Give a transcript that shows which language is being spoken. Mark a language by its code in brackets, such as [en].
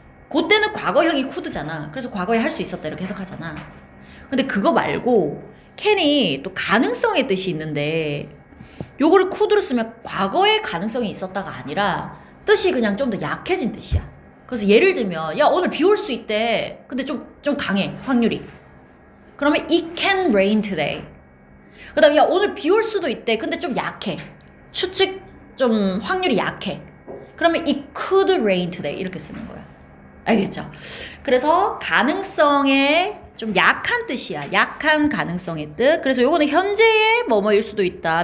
[ko] 그때는 과거형이 could잖아. 그래서 과거에 할 수 있었다 이렇게 해석하잖아. 근데 그거 말고 캔이 또 가능성의 뜻이 있는데 요거를 could로 쓰면 과거에 가능성이 있었다가 아니라 뜻이 그냥 좀 더 약해진 뜻이야. 그래서 예를 들면 야 오늘 비 올 수 있대. 근데 좀 강해 확률이. 그러면 [en] it can rain today. [ko] 그 다음에 야 오늘 비 올 수도 있대. 근데 좀 약해. 추측 좀 확률이 약해. 그러면 [en] it could rain today [ko] 이렇게 쓰는 거야. 알겠죠? 그래서 가능성의 좀 약한 뜻이야. 약한 가능성의 뜻. 그래서 요거는 현재의 뭐뭐일 수도 있다.